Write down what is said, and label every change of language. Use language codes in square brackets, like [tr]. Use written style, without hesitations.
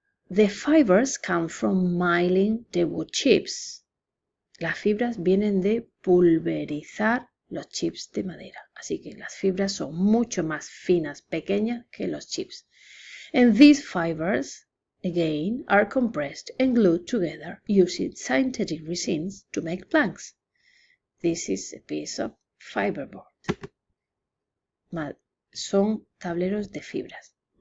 [en] The fibers come from milling the wood chips. [es] Las fibras vienen de pulverizar los chips de madera. Así que las fibras son mucho más finas, pequeñas que los chips. [en] And these fibers, again, are compressed and glued together using synthetic resins to make planks. This is a piece of fiberboard. [es] Son tableros de fibras.